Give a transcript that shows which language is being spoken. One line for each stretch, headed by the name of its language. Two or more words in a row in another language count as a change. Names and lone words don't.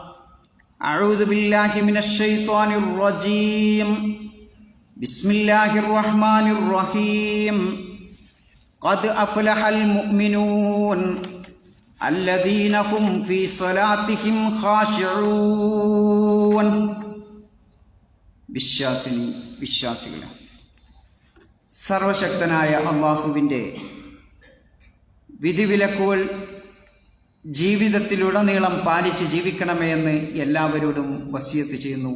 Arabic: أعوذ بالله من الشيطان الرجيم. بسم الله الرحمن الرحيم. قد أفلح المؤمنون الذين هم في صلاتهم خاشعون.
Malayalam: വിശ്വാസികളെ, സർവശക്തനായ അല്ലാഹുവിൻ്റെ വിധിവിലക്കുകൾ ജീവിതത്തിലുടനീളം പാലിച്ച് ജീവിക്കണമേ എന്ന് എല്ലാവരോടും വസിയത്ത് ചെയ്യുന്നു.